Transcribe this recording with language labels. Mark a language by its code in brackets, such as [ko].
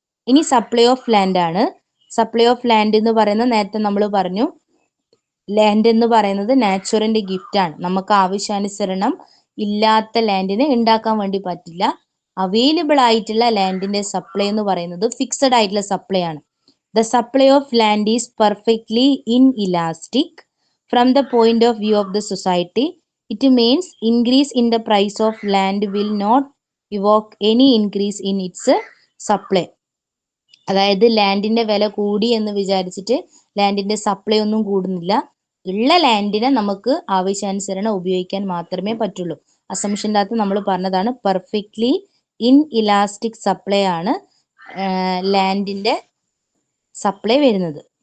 [ml] ഇനി supply of land ആണ്. Supply of land എന്ന് പറയുന്നത് നേരത്തെ നമ്മൾ പറഞ്ഞു, ലാൻഡ് എന്ന് പറയുന്നത് നാച്ചുറലിന്റെ ഗിഫ്റ്റ് ആണ്. നമുക്ക് ആവശ്യാനുസരണം ഇല്ലാത്ത ലാൻഡിനെ ഉണ്ടാക്കാൻ വേണ്ടി പറ്റില്ല. അവൈലബിൾ ആയിട്ടുള്ള ലാൻഡിന്റെ സപ്ലൈ എന്ന് പറയുന്നത് ഫിക്സഡ് ആയിട്ടുള്ള സപ്ലൈ ആണ്. [en] The supply of land is perfectly inelastic from the point of view of the society. It means increase in the price of land will not evoke any increase in its supply. [ml] അതായത് ലാൻഡിന്റെ വില കൂടി എന്ന് വിചാരിച്ചിട്ട് ലാൻഡിന്റെ supply ഒന്നും കൂടുന്നില്ല. ഉള്ള ലാൻഡിനെ നമുക്ക് ആവശ്യാനുസരണം ഉപയോഗിക്കാൻ മാത്രമേ പറ്റുള്ളൂ. അസംഷൻ്റെ അകത്ത് നമ്മൾ പറഞ്ഞതാണ് പെർഫെക്റ്റ്ലി ഇൻഇലാസ്റ്റിക് സപ്ലൈ ആണ് ലാൻഡിന്റെ സപ്ലൈ വരുന്നത്.